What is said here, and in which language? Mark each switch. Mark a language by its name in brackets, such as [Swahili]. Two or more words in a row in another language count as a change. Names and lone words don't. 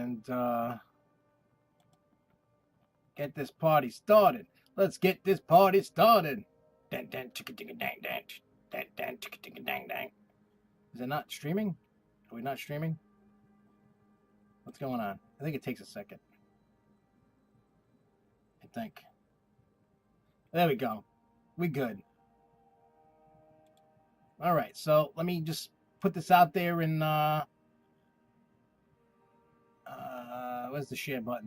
[English] get this party started. Let's get this party started. Dan dan chicka chicka dang dang. Dan dan chicka chicka dang dang. Is it not streaming? Are we not streaming? What's going on? I think it takes a second. I think. There we go. We good. All right, so let me just put this out there in where's the share button?